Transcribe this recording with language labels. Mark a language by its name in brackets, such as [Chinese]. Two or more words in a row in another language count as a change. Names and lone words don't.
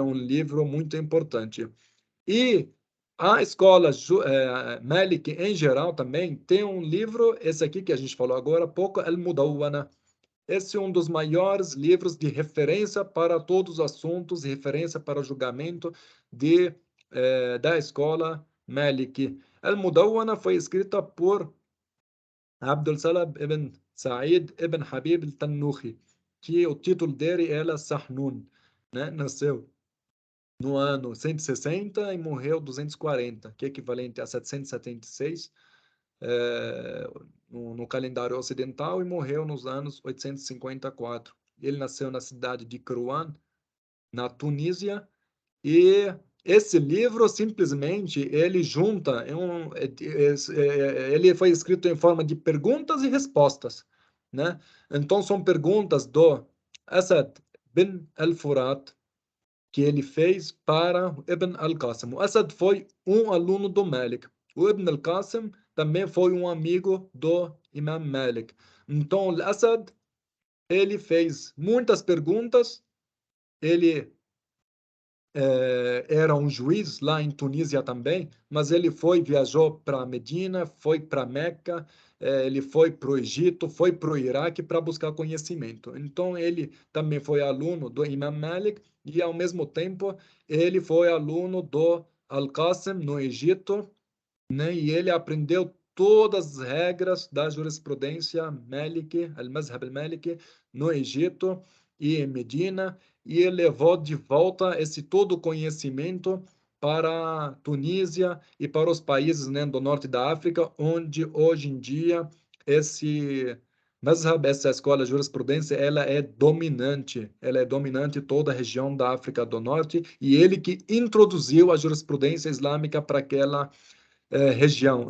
[Portuguese] Um livro muito importante. E a escola Malik, em geral, também tem um livro, esse aqui que a gente falou agora há pouco, Al-Mudawwana. Esse é um dos maiores livros de referência para todos os assuntos, referência para o julgamento da escola Malik. Al-Mudawwana foi escrita por Abdul Salam ibn Sa'id ibn Habib al-Tannuhi, que o título dele era Sahnun, né? Nasceu no ano 160 e sessenta e morreu 240, que é equivalente a 776 no calendário ocidental, e morreu nos anos 854. Ele nasceu na cidade de Krouan, na Tunísia, e esse livro simplesmente ele junta, ele foi escrito em forma de perguntas e respostas, né? Então são perguntas do Asad bin al-Furat, que ele fez para Ibn al-Qasim. O Asad foi um aluno do Malik. O Ibn al-Qasim também foi um amigo do Imam Malik. Então, o Asad, ele fez muitas perguntas, ele era um juiz lá em Tunísia também, mas ele viajou para Medina, foi para Meca, ele foi para o Egito, foi para o Iraque para buscar conhecimento. Então, ele também foi aluno do Imam Malik e, ao mesmo tempo, ele foi aluno do Al-Qasim no Egito, né? E ele aprendeu todas as regras da jurisprudência Maliki, [Arabic] المذهب المالكي, [Portuguese] no Egito e em Medina, e ele levou de volta esse todo o conhecimento para a Tunísia e para os países, né, do norte da África, onde hoje em dia esse Mazhab, essa escola de jurisprudência, ela é dominante em toda a região da África do Norte, e ele que introduziu a jurisprudência islâmica para aquela região.